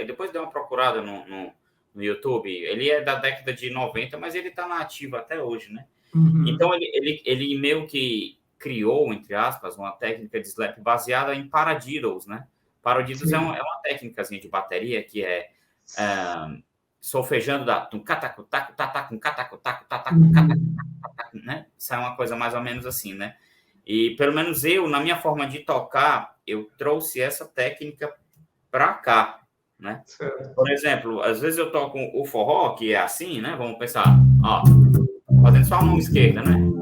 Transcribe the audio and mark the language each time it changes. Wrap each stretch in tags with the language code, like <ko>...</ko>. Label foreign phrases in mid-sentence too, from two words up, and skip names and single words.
<pt>Depois deu uma procurada no YouTube. Ele é da década de 90, mas ele está na ativa até hoje, né? Então, ele meio que criou, entre aspas, uma técnica de slap baseada em paradiddles, né? Paradiddles é uma técnicazinha de bateria que é solfejando da cataco, taco, tataco, cataco, taco, tataco, cataco, né? Isso é uma coisa mais ou menos assim, né? E pelo menos eu, na minha forma de tocar, eu trouxe essa técnica para cá, né? Por exemplo, às vezes eu toco o forró, que é assim, né? Vamos pensar, ó, fazendo só a mão esquerda, né?</pt>